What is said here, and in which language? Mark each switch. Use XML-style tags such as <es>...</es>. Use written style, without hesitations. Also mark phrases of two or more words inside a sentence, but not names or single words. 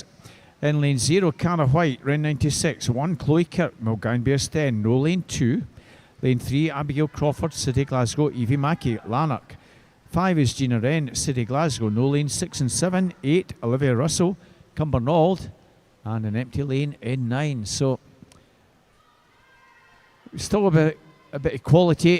<en>In lane 0, Cara White, round 96. 1, Chloe Kirk, Milgownie Bearsten, no lane 2. Lane 3, Abigail Crawford, City Glasgow, Evie Mackey, Lanark. 5 is Gina Wren, City Glasgow, no lane 6 and 7. 8, Olivia Russell, Cumbernauld, and an empty lane in 9. So still a bit of quality.</en>